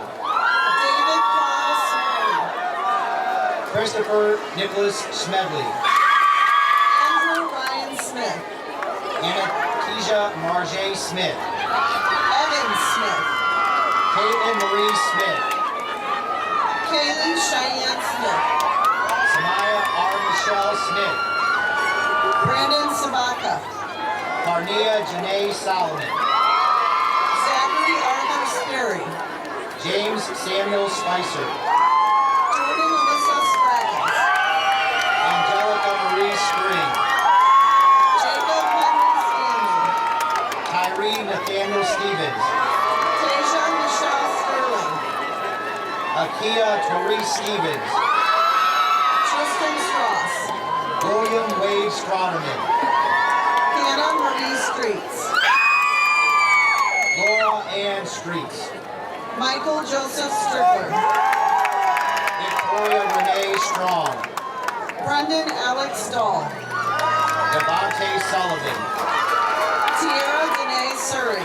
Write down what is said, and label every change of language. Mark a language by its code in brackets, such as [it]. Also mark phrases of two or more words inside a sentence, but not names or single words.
[en] David Carl Smalley. Christopher Nicholas Smedley. Andrew Ryan Smith. Anastasia Marjay Smith. Evan Smith. Caitlin Marie Smith. Kaylee Cheyenne Smith. Samaya R. Michelle Smith. Brandon Sabaka. Carnia Janae Solomon. Zachary Arthur Sperry. James Samuel Spicer. Jordan Alyssa Spraggins. Angelica Marie Spring. Jacob Henry Stanley. Tyree Nathaniel Stevens. Tasia Michelle Sterling. Akia Tori Stevens. Tristan Strauss. William Wade Stroderman. Hannah Marie Streets. Laura Ann Streets. Michael Joseph Strickler. Victoria Renee Strong. Brendan Alex Stahl. Devontae Sullivan. Tierra Danae Surrey.